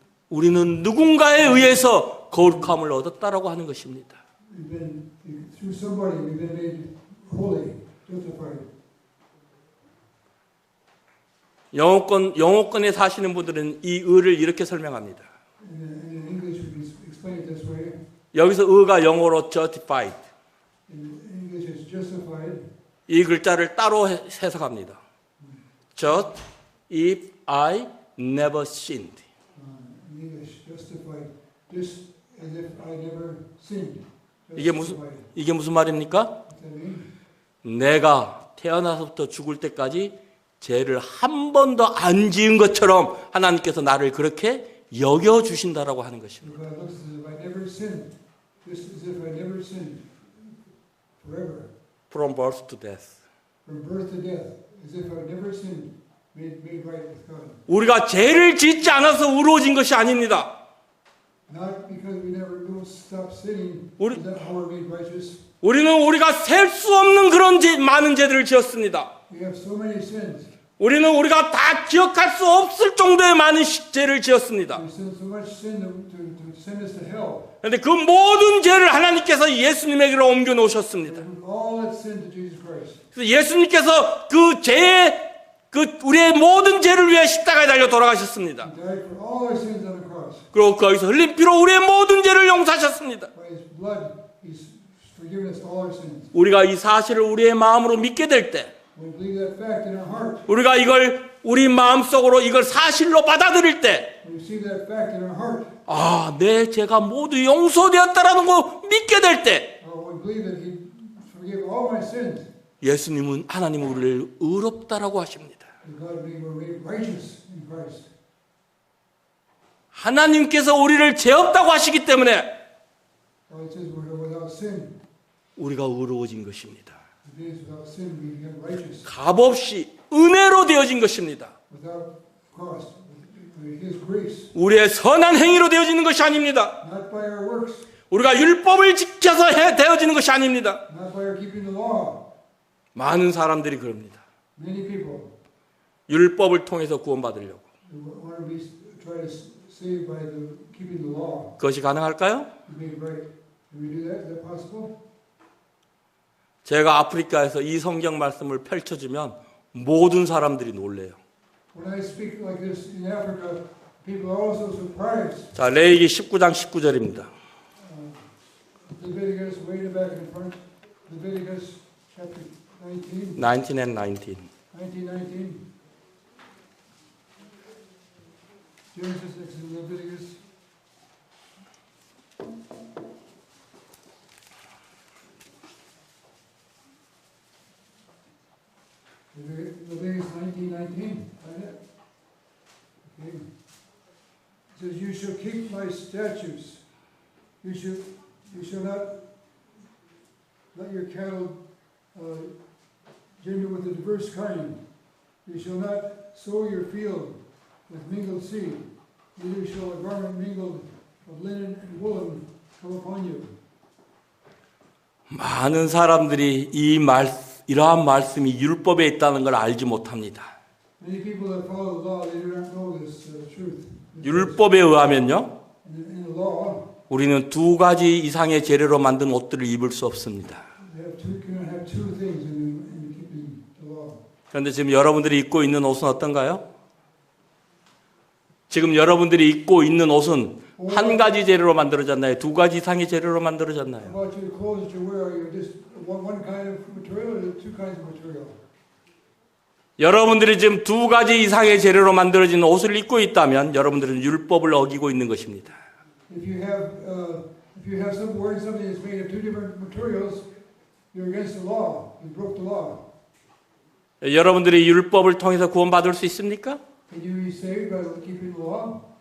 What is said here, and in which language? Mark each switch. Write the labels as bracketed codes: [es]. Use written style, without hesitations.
[ko] 우리는 누군가에 의해서 거룩함을 얻었다라고 하는 것입니다. [en] We've been, through somebody, we've been made holy, justified. [ko] 영어권에 사시는 분들은 이 의를 이렇게 설명합니다. [en] In English, we can explain it this way. [ko] 여기서 의가 영어로 justified. [en] In English, it's justified. [ko] 이 글자를 따로 해석합니다. [en] Just if I never sinned. In English, justified, just as if I never sinned. [ko] 이게 무슨 말입니까? [en] What's that mean? [ko] 내가 태어나서부터 죽을 때까지 죄를 한 번도 안 지은 것처럼 하나님께서 나를 그렇게 여겨 주신다라고 하는 것입니다. [en] God looks as if I never sinned, just as if I never sinned, forever, From birth to death. from birth to death, as if I never sinned, made right with God. [ko] 우리가 죄를 짓지 않아서 의로워진 것이 아닙니다. [en] Not because we never don't stop sinning. [ko] 우리- [en] Is that how we're made righteous? [ko] 우리는 우리가 셀 수 없는 그런 많은 죄들을 지었습니다. [en] We have so many sins. [ko] 우리는 우리가 다 기억할 수 없을 정도의 많은 죄를 지었습니다. [en] We've sinned so much sin to send us to hell. [ko] 그런데 그 모든 죄를 하나님께서 예수님에게로 옮겨 놓으셨습니다. [en] And all that sin to Jesus Christ. [ko] 그래서 예수님께서 그 죄의 우리의 모든 죄를 위해 십자가에 달려 돌아가셨습니다. [en] He died for all our sins on the cross. [ko] 그리고 거기서 흘린 피로 우리의 모든 죄를 용서하셨습니다. [en] By His blood, He's forgiven us all our sins. [ko] 우리가 이 사실을 우리의 마음으로 믿게 될 때, [en] When we believe that fact in our heart, [ko] 우리가 이걸 우리 마음속으로 이걸 사실로 받아들일 때, [en] when we receive that fact in our heart, [ko] 아, 내 죄가 모두 용서되었다라는 거 믿게 될 때, [en] when we believe that He forgave all my sins, [ko] 예수님은 하나님은 우리를 의롭다라고 하십니다. [en] that God we're made righteous in Christ. [ko] 하나님께서 우리를 죄 없다고 하시기 때문에 [en] God says we're without sin. [ko] 우리가 의로워진 것입니다. [en] It means without sin we become righteous. [ko] 값없이 은혜로 되어진 것입니다. [en] Without cost, with His grace, [ko] 우리의 선한 행위로 되어지는 것이 아닙니다. [en] not by our works, [ko] 우리가 율법을 지켜서 되어지는 것이 아닙니다. [en] not by our keeping the law. [ko] 많은 사람들이 그럽니다. [en] Many people [ko] 율법을 통해서 구원받으려고. [en] want to be try to save by the keeping the law. [ko] 그것이 가능할까요? [en] To make it right. Can we do that? Is that possible? [ko] 제가 아프리카에서 이 성경 말씀을 펼쳐주면 모든 사람들이 놀래요. [en] When I speak like this in Africa, people are also surprised. [ko] 자, 레위기 19장 19절입니다. [en] Leviticus, way in the back and front. Leviticus chapter 19, 19 and 19. 19. Genesis, Exodus, Leviticus. Leviticus 19:19. Find it. Okay. It says, "You shall keep my statutes. You shall not let your cattle gender with a diverse kind. You shall not sow your field with mingled seed. Neither shall a garment mingled of linen and woolen come upon you." [ko] 많은 사람들이 이러한 말씀이 율법에 있다는 걸 알지 못합니다. [en] Many people that follow the law, they do not know this truth. [ko] 율법에 의하면요, [en] In the law, [ko] 우리는 두 가지 이상의 재료로 만든 옷들을 입을 수 없습니다. [en] cannot have two things in keeping the law. [ko] 그런데 지금 여러분들이 입고 있는 옷은 어떤가요? 지금 여러분들이 입고 있는 옷은 한 가지 재료로 만들어졌나요? 두 가지 이상의 재료로 만들어졌나요? [en] About your clothes that you wear, are you just one kind of material or two kinds of material? [ko] 여러분들이 지금 두 가지 이상의 재료로 만들어진 옷을 입고 있다면 여러분들은 율법을 어기고 있는 것입니다. [en] If you have some wearing something that's made of two different materials, you're against the law. You broke the law. [ko] 여러분들이 율법을 통해서 구원받을 수 있습니까? Can you be saved by keeping the law?